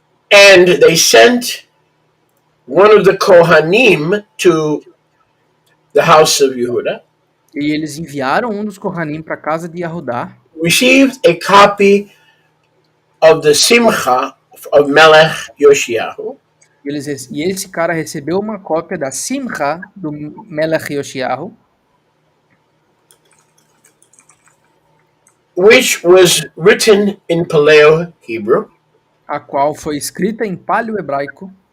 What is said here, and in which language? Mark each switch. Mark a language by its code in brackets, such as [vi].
[en] And they sent one of the Kohanim to the house of Yehuda. [pt] E eles enviaram dos Kohanim para a casa de Yahudá. [en] Received a copy of the Simcha of Melech Yoshiyahu. [pt] E esse cara recebeu uma cópia da Simcha do Melech Yoshiyahu, [en] which was written in Paleo-Hebrew, [pt] a qual foi escrita em paleo-hebraico,